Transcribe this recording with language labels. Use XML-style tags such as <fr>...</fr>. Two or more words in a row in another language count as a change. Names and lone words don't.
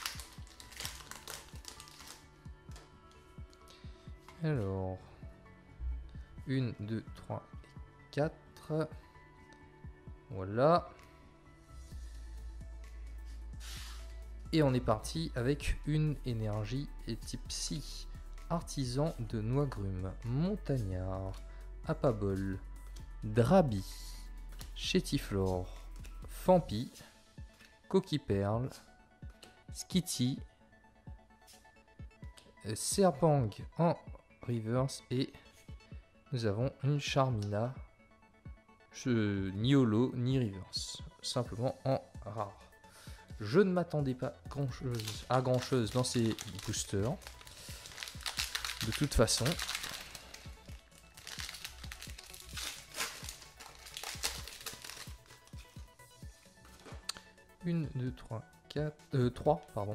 <fr>Alors, 1, 2, 3, 4. Voilà. Et on est parti avec une énergie et type Psy, Artisan de Noigrume, Montagnard, Apabol, Drabi, Chétiflore, Fampi, Coquiperle, Skitty, Serpang en reverse et nous avons une Charmina, ni holo ni reverse, simplement en rare. Je ne m'attendais pas à grand chose dans ces boosters. De toute façon. 1, 2, 3, 4... 3, pardon.</fr>